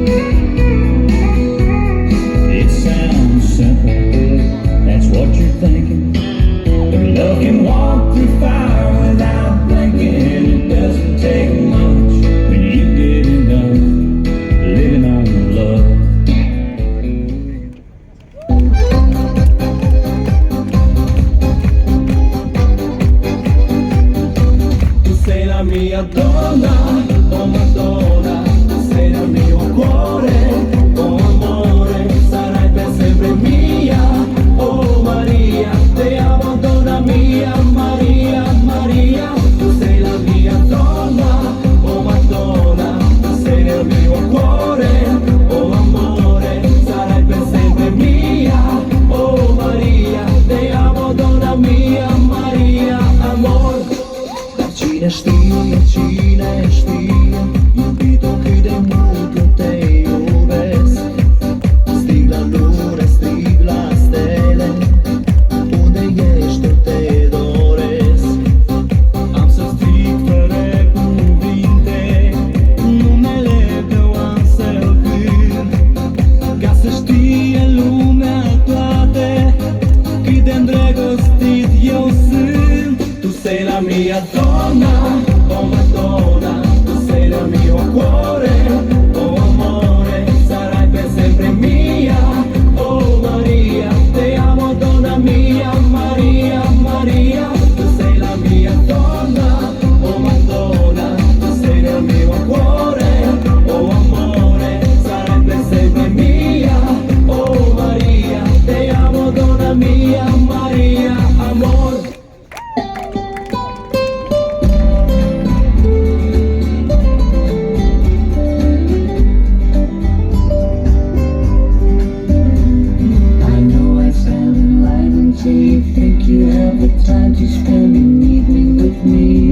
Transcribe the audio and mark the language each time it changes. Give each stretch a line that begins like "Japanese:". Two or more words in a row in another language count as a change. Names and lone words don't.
English: It sounds simple, that's what you're thinking. But love can walk through fire without blinking. It doesn't take much when you get enough, living on love.
Italian: Tu sei la mia donna, oh Madonna. Tu sei nel mio cuore, oh amore. Sarai per sempre mia, oh Maria. Te amo, donna mia, Maria, Maria. Tu sei la mia donna, oh Madonna. Tu sei nel mio cuore, oh amore. Sarai per sempre mia, oh Maria. Te amo, donna mia, Maria, amor.
Romanian: Cine știe, iubito cât de mult eu te iubesc. Strig la lune, strig la stele, unde ești eu te doresc. Am să strig fără cuvinte, numele tău am să-l cânt, ca să știe lumea toată cât de îndrăgostit eu sunt.
Italian: Tu sei la mia donna, oh Madonna. Tu sei nel mio cuore, oh amore. Sarai per sempre mia, oh Maria. Te amo, donna mia, Maria, Maria. Tu sei la mia donna, oh Madonna. Tu sei nel mio cuore, oh amore. Sarai per sempre mia, oh Maria. Te amo, donna mia, Maria, amor.
English: I know I sound enlightened till you think you have the time to spend an evening with me.